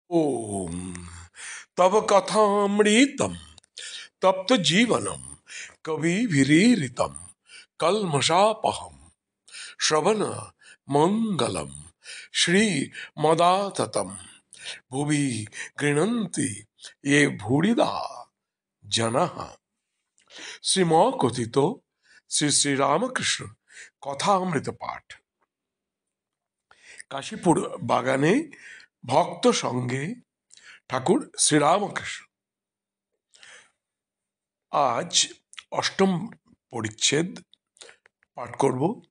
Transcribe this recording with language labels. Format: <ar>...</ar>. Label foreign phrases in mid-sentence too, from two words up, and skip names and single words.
<sa>ओम तव कथामृतम तप्त जीवनम कविभिरीरितम कल्मषापहम श्रवण मंगलम श्री मदाततम भुवि गृह्णन्ति ये भूरिदा जनः।</sa> <bn>শ্রীম কথিত শ্রী শ্রী রামকৃষ্ণ কথামৃত পাঠ। কাশীপুর বাগানে ভক্ত সঙ্গে ঠাকুর শ্রীরামকৃষ্ণ। আজ অষ্টম পরিচ্ছেদ পাঠ করব।</bn>